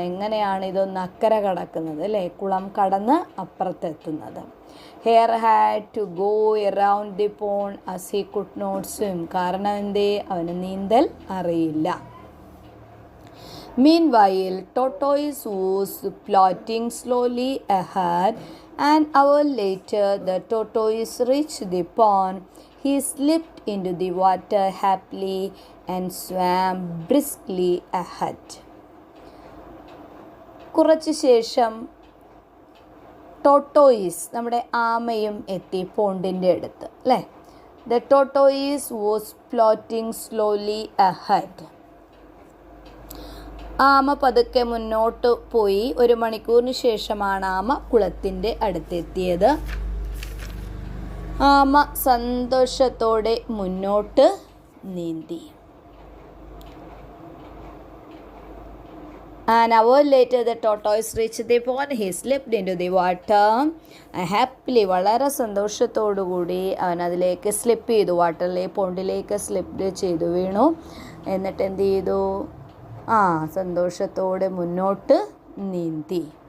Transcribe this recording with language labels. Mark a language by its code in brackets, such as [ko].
[ml] എങ്ങനെയാണ് ഇതൊന്ന് അക്കരെ കടക്കുന്നത് അല്ലേ? കുളം കടന്ന് അപ്പുറത്തെത്തുന്നത്. [en] Hare had to go around the pond as he could not swim. [ml] കാരണം എന്തേ? അവന് നീന്തൽ അറിയില്ല. [en] Meanwhile, Tortoise was plodding slowly ahead. An hour later, the tortoise reached the pond. He slipped into the water happily and swam briskly ahead. [ml] കുറച്ച് ശേഷം tortoise, നമ്മുടെ ആമയും എത്തി പോണ്ടിൻ്റെ അടുത്ത് അല്ലേ. [en] The tortoise was plodding slowly ahead. [ml] ആമ പതുക്കെ മുന്നോട്ട് പോയി. 1 മണിക്കൂറിന് ശേഷമാണ് ആമ കുളത്തിൻ്റെ അടുത്തെത്തിയത്. ആമ സന്തോഷത്തോടെ മുന്നോട്ട് നീന്തി. [en] An hour later, the tortoise reached the pond. He slipped into the water. [ml] Happily, വളരെ സന്തോഷത്തോടുകൂടി അവൻ അതിലേക്ക് സ്ലിപ്പ് ചെയ്തു. വാട്ടറിലെ പോണ്ടിലേക്ക് സ്ലിപ്പ് ചെയ്തു വീണു. എന്നിട്ട് എന്ത് ചെയ്തു? സന്തോഷത്തോടെ മുന്നോട്ട് നീന്തി.